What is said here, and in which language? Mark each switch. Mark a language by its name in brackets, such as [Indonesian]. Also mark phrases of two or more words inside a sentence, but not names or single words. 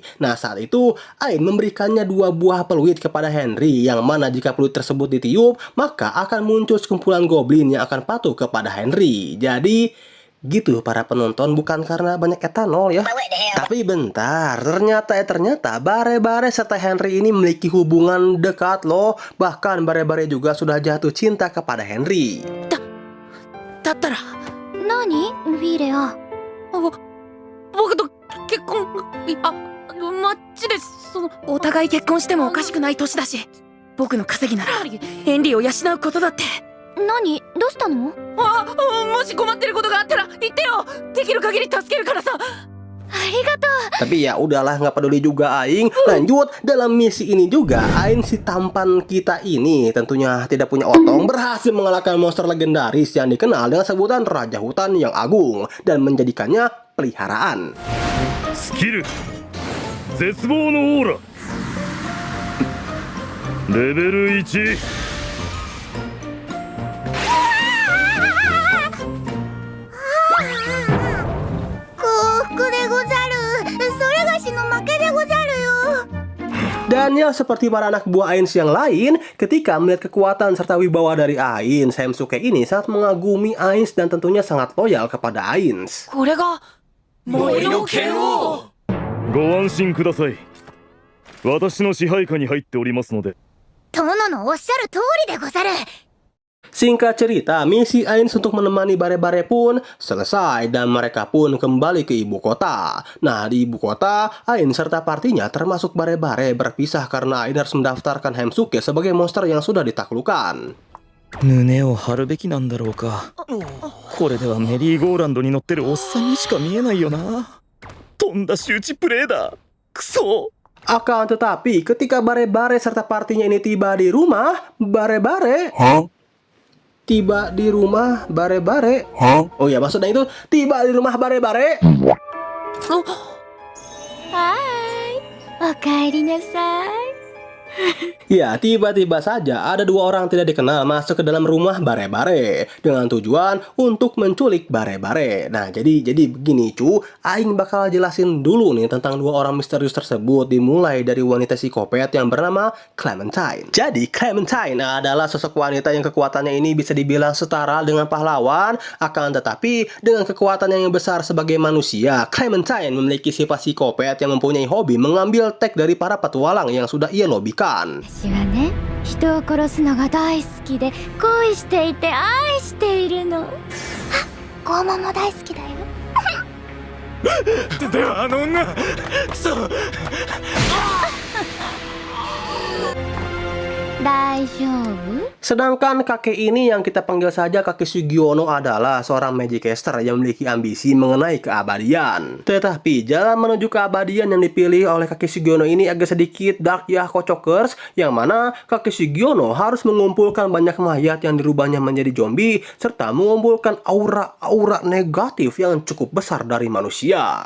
[Indonesian] Nah saat itu Ainz memberikannya 2 buah peluit kepada Henry, yang mana jika peluit tersebut ditiup maka akan muncul sekumpulan goblin yang akan patuh kepada Henry. Jadi gitu para penonton, bukan karena banyak etanol ya. Tapi bentar, ternyata Bare-Bare serta Henry ini memiliki hubungan dekat loh. Bahkan Bare-Bare juga sudah jatuh cinta kepada Henry. [Japanese] だったら何フィーレア。僕と結婚マッチです。お互い結婚してもおかしくない年だし、僕の稼ぎならヘンリーを養うことだって。何どうしたの？もし困ってることがあったら言ってよ。できる限り助けるからさ。 [Indonesian] Tapi ya udahlah, nggak peduli juga aing. Lanjut, dalam misi ini juga Ainz si tampan kita ini tentunya tidak punya otong berhasil mengalahkan monster legendaris yang dikenal dengan sebutan Raja Hutan yang Agung dan menjadikannya peliharaan. [Japanese] スキル絶望のオーラレベル1 [Indonesian] Dan ya seperti para anak buah Ainz yang lain, ketika melihat kekuatan serta wibawa dari Ainz, Heimsuke ini sangat mengagumi Ainz dan tentunya sangat loyal kepada Ainz. [Japanese] これが森の剣王。ご安心ください私の支配下に入っておりますので殿のおっしゃる通りでござる。 [Indonesian] Singkat cerita, misi Ainz untuk menemani Bare-Bare pun selesai dan mereka pun kembali ke ibu kota. Nah, di ibu kota, Ainz serta partinya termasuk Bare-Bare berpisah karena Ainz harus mendaftarkan Heimsuke sebagai monster yang sudah ditaklukkan. [Japanese] 胸を張るべきなんだろうか。これではメリーゴーランドに乗ってるおっさんにしか見えないよな。とんだ周知プレイだ。くそ。 [Indonesian] Akan tetapi, ketika Bare-Bare serta partinya ini tiba di rumah, Bare-Bare tiba di rumah Bare-Bare. Oh ya, maksudnya itu tiba di rumah Bare-Bare. [Japanese] はーい、おかえりなさい。 [Indonesian] Ya, tiba-tiba saja ada dua orang tidak dikenal masuk ke dalam rumah Bare-Bare dengan tujuan untuk menculik Bare-Bare. Nah, jadi begini cu, Aing bakal jelasin dulu nih tentang dua orang misterius tersebut, dimulai dari wanita psikopat yang bernama Clementine. Jadi, Clementine adalah sosok wanita yang kekuatannya ini bisa dibilang setara dengan pahlawan, akan tetapi dengan kekuatan yang besar sebagai manusia, Clementine memiliki sifat psikopat yang mempunyai hobi mengambil teks dari para petualang yang sudah ia lobikan. [Japanese] 私はね、人を殺すのが大好きで恋していて愛しているの。あ、拷問も大好きだよ。ではあの女、くそ。大丈夫？ [Indonesian] Sedangkan kakek ini yang kita panggil saja kakek Sugiono adalah seorang Magicaster yang memiliki ambisi mengenai keabadian. Tetapi jalan menuju keabadian yang dipilih oleh kakek Sugiono ini agak sedikit dark ya kocokers, yang mana kakek Sugiono harus mengumpulkan banyak mayat yang dirubahnya menjadi zombie serta mengumpulkan aura-aura negatif yang cukup besar dari manusia.